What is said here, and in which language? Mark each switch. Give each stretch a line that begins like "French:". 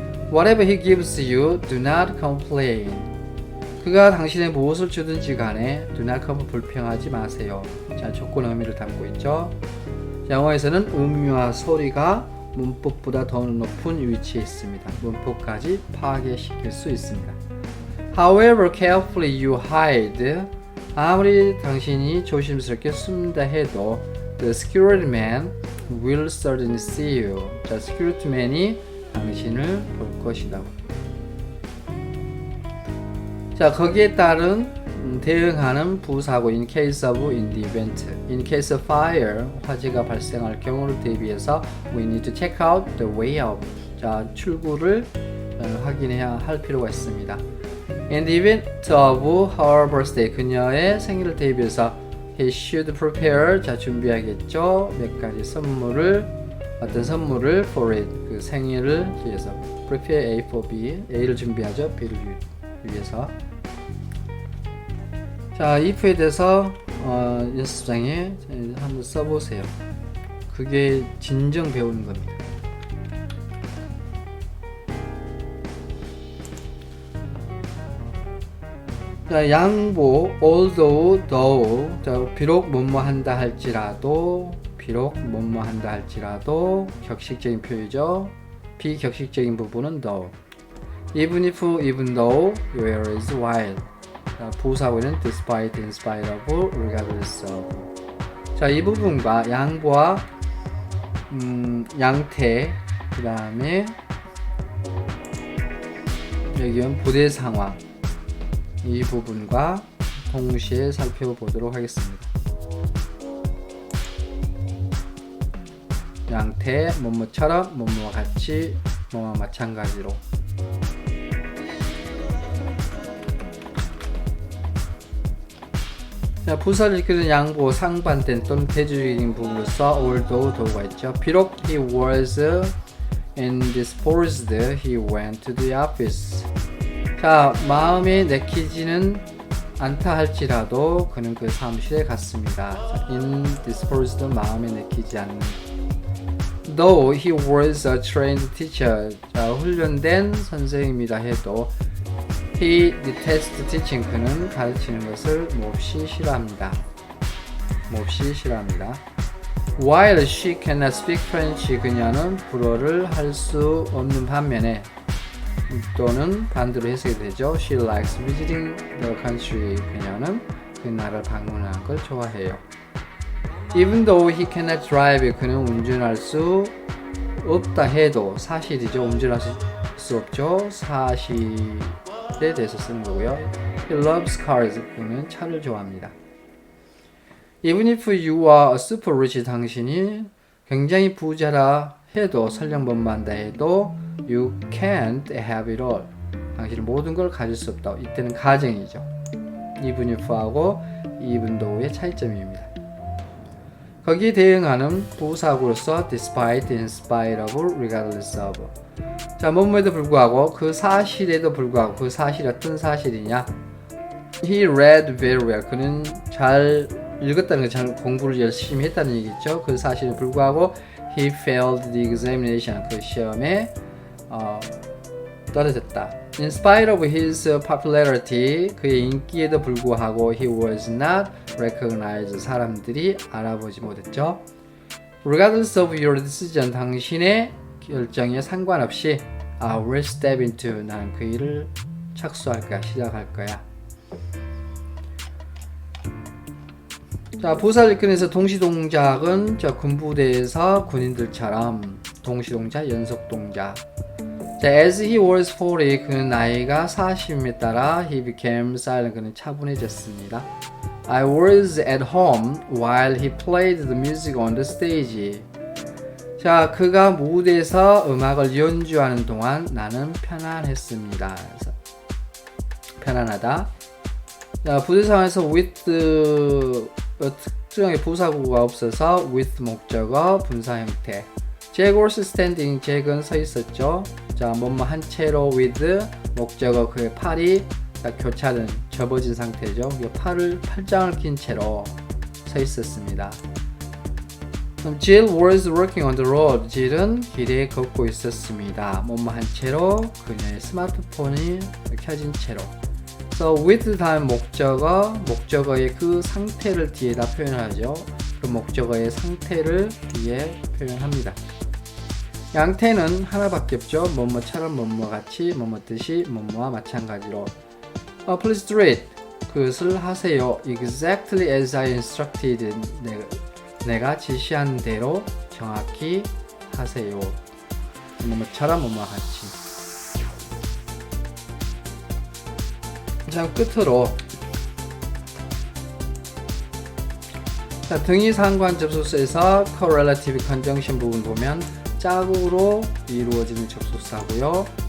English: Whatever he gives you, do not complain.
Korean: 그가 당신의 무엇을 주든지 간에
English: do not complain,
Korean: 불평하지 마세요. 자, 조건 의미를 담고 있죠. 영어에서는 음유와 소리가 문법보다 더 높은 위치에 있습니다. 문법까지 파괴시킬 수 있습니다.
English: However carefully you hide,
Korean: 아무리 당신이 조심스럽게 숨다 해도
English: the security man will certainly see you.
Korean: 자, security man이 당신을 볼 것이다. 자, 거기에 따른 대응하는 부사고
English: in case of, in the event. In case of fire,
Korean: 화재가 발생할 경우를 대비해서
English: we need to check out the way out.
Korean: 자, 출구를 확인해야 할 필요가 있습니다.
English: In the event of her birthday,
Korean: 그녀의 생일을 대비해서
English: he should prepare.
Korean: 자, 준비하겠죠. 몇 가지 선물을, 어떤 선물을
English: for it,
Korean: 그 생일을 위해서.
English: prepare A for B,
Korean: A를 준비하죠. B를 위해서. 자, if에 대해서 연습장에 한번 써보세요. 그게 진정 배우는 겁니다. 자, 양보, although, though. 자, 비록 뭐뭐 한다 할지라도, 비록 뭐뭐 한다 할지라도, 격식적인 표현이죠. 비격식적인 부분은 though.
English: Even if, even though, whereas, while.
Korean: 자, 부사구는
English: despite, in spite of, regardless of.
Korean: 자, 이 부분과 양보와 양태, 그 다음에 여기는 부대 상황, 이 부분과 동시에 살펴보도록 하겠습니다. 양태, 뭐뭐처럼, 뭐뭐와 같이, 뭐와 마찬가지로. 자, 부사를 이끄는 양보, 상반된 또는 대조적인 부분으로서 although, though가 있죠. 비록
English: he was indisposed, he went to the office.
Korean: 자, 마음에 내키지는 않다 할지라도 그는 그 사무실에 갔습니다. 자, indisposed, 마음에 내키지 않는.
English: Though he was a trained teacher,
Korean: 자, 훈련된 선생님이라 해도
English: He detests teaching.
Korean: 그는 가르치는 것을 몹시 싫어합니다. 몹시 싫어합니다.
English: While she cannot speak French.
Korean: 그녀는 불어를 할 수 없는 반면에 또는 반대로 해석이 되죠.
English: She likes visiting the country.
Korean: 그녀는 그 나라를 방문하는 걸 좋아해요.
English: Even though he cannot drive.
Korean: 그는 운전할 수 없다 해도 사실이죠. 운전할 수 없죠. 사실에 대해서 쓰는 거고요.
English: He loves cars.
Korean: 그는 차를 좋아합니다.
English: Even if you are a super rich.
Korean: 당신이 굉장히 부자라 해도 설령 못만다 해도
English: you can't have it all.
Korean: 당신은 모든 걸 가질 수 없다. 이때는 가정이죠. even if하고 even though의 차이점입니다. 거기에 대응하는 부사구로서 despite, in spite of, regardless of. 자, 뭐뭐에도 불구하고 그 사실에도 불구하고 그 사실이 어떤 사실이냐?
English: He read very well.
Korean: 그는 잘 읽었다는 거, 잘 공부를 열심히 했다는 얘기죠. 그 사실에 불구하고
English: he failed the examination.
Korean: 그 시험에 떨어졌다.
English: In spite of his popularity,
Korean: 그의 인기에도 불구하고
English: he was not recognized.
Korean: 사람들이 알아보지 못했죠.
English: Regardless of your decision,
Korean: 당신의 결정에 상관없이
English: I will step into.
Korean: 나는 그 일을 착수할 거야, 시작할 거야. 자, 부사를 이끌면서 동시동작은 저 군부대에서 군인들처럼 동시동작, 연속동작. 자,
English: as he was 40,
Korean: 그는 나이가 40에 따라
English: he became silent.
Korean: 그는 차분해졌습니다.
English: I was at home while he played the music on the stage.
Korean: 자, 그가 무대에서 음악을 연주하는 동안 나는 편안했습니다. 그래서 편안하다. 자, 부대 상황에서 with 특정의 부사구가 없어서 with 목적어 분사 형태.
English: Jack was standing.
Korean: 잭은 서 있었죠. 자, 뭐뭐 한 채로 with 목적어 그의 팔이 교차된 접어진 상태죠. 팔짱을 낀 채로 서 있었습니다. 그럼
English: Jill was working on the road.
Korean: Jill은 길에 걷고 있었습니다. 뭐뭐 한 채로 그녀의 스마트폰이 켜진 채로.
English: So
Korean: with 다음 목적어의 그 상태를 뒤에다 표현하죠. 그 목적어의 상태를 뒤에 표현합니다. 양태는 하나밖에 없죠. 뭐뭐처럼 뭐뭐같이 뭐뭐듯이 뭐뭐와 마찬가지로.
English: Please do it.
Korean: 그것을 하세요.
English: Exactly as I instructed.
Korean: 내가 지시한 대로 정확히 하세요. 뭐뭐처럼 뭐뭐같이. 자, 끝으로 자, 등위 상관 접속사에서 correlative conjunction 부분 보면 짝으로 이루어지는 접속사고요.